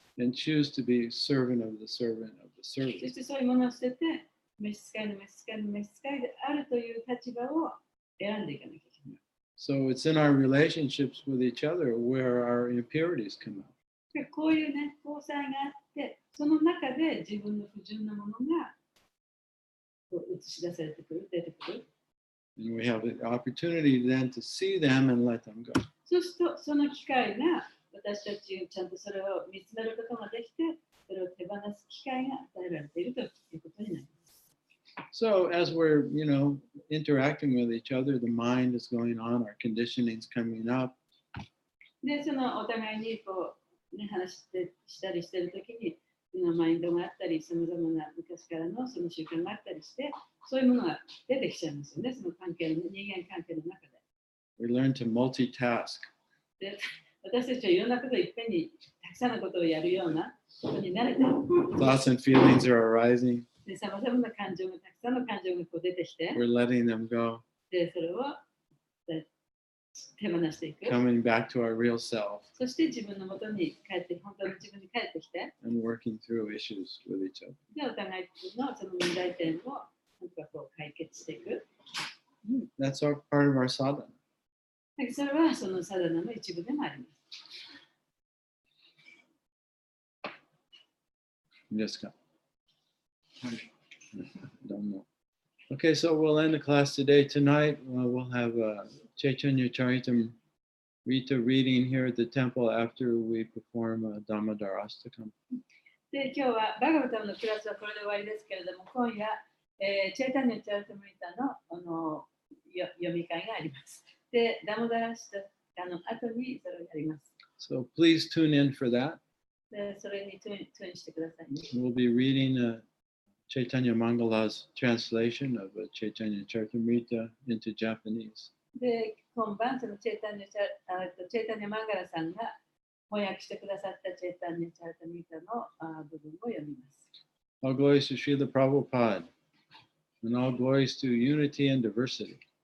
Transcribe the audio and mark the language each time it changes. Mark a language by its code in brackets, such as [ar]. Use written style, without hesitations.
[en] And choose to be servant of the servant of the [ja] そ [en] servant. [ja] してそういうものを捨てて、召使いの召使いの召使いであるという立場を選んでいかなきゃいけない。 [en] So it's in our relationships with each other where our impurities come out. [ja] でこういうね、交際があって、その中で自分の不純なものがこう映し出されてくる、出てくる。 [en] And we have the opportunity then to see them and let them go. [ja] そうすると、その機会が私たちちゃんとそれを見つめることができて、それを手放す機会が与えられているということになります。 [en] So as we're, interacting with each other, the mind is going on, our conditioning's coming up. [ja] で、そのお互いにこう、ね、話したりしてるときに、そのマインドがあったり、さまざまな昔からのその習慣があったりして、そういうものが出てきちゃいますよね、その関係の、人間関係の中で。 [en] We learn to multitask. [ja] で、私たちはいろんなことをいっぺんにたくさんのことをやるようなことに慣れてる。 [en] Thoughts and feelings are arising. [ja] で、さまざまな感情が、たくさんの感情がこう出てきて、 [en] We're letting them go, [ja] で、それを手放していく。 [en] coming back to our real self [ja] そして自分の元に帰って、本当の自分に帰ってきて、 [en] and working through issues with each other. [ja] で、お互いのその問題点をなんかこう解決していく。 [en] That's part of our sadhana. [ja] それはそのサダナの一部でもあります。 [en] Just don't know. Okay, so we'll end the class today. Tonight, we'll have Chaitanya Charitam Rita reading here at the temple after we perform Dhammadarastakam. [ja] で、今日はバガバタムのクラスはこれで終わりですけれども、今夜、チェイタニア・チャリタムリタの読み会があります。で、ダモダラシタの後にそれをやります。 [en] So please tune in for that. [ja] で、それにトゥーンしてくださいね。 [en] We'll be reading Chaitanya Mangala's translation of Chaitanya Charitamrita into Japanese. [ja] で、今晩、そのチェイタニャマンガラさんが翻訳してくださったチェイタニャチャルタミータの部分を読みます。 [en] All glories to Srila Prabhupada, and all glories to unity and diversity.